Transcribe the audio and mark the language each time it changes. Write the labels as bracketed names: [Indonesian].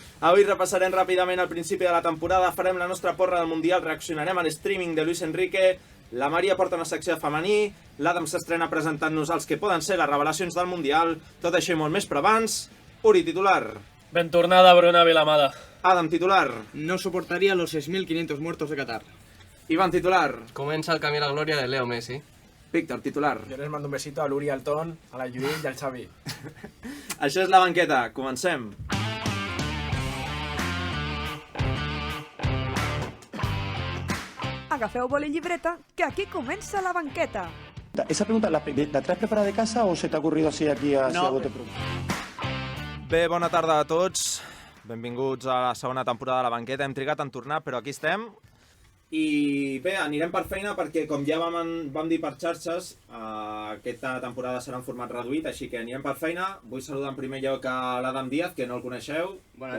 [Catalan] Avui repassarem ràpidament al principi de la temporada, farem la nostra porra del Mundial, reaccionarem a l'streaming de Luis Enrique, la Maria porta una secció de femení, l'Adam s'estrena presentant-nos els que poden ser les revelacions del Mundial, tot això i molt més, però abans, Uri, titular. Ben tornada, Bruna Vilamada. Adam, titular. [Spanish] No soportaría los 6.500 muertos de Qatar. [Catalan] Iván, titular. [Spanish] Comienza el camino a la gloria de Leo Messi. [Catalan] Víctor, titular. [Spanish] Yo les mando un besito a Luri, al Ton, a la Judit y al Xavi. [Catalan] Això és La Banqueta, comencem. Agafeu boli i llibreta, que aquí comença La Banqueta. [Spanish] ¿Esa pregunta la traes preparada de casa o se te ha ocurrido así aquí a bote pronto? [Catalan] Bé, bona tarda a tots. Benvinguts a la segona temporada de La Banqueta. Hem trigat en tornar, però aquí estem. I bé, anirem per feina perquè, com ja vam dir per xarxes, aquesta temporada serà en format reduït, així que anirem per feina. Vull saludar en primer lloc a l'Adam Díaz, que no el coneixeu. Bona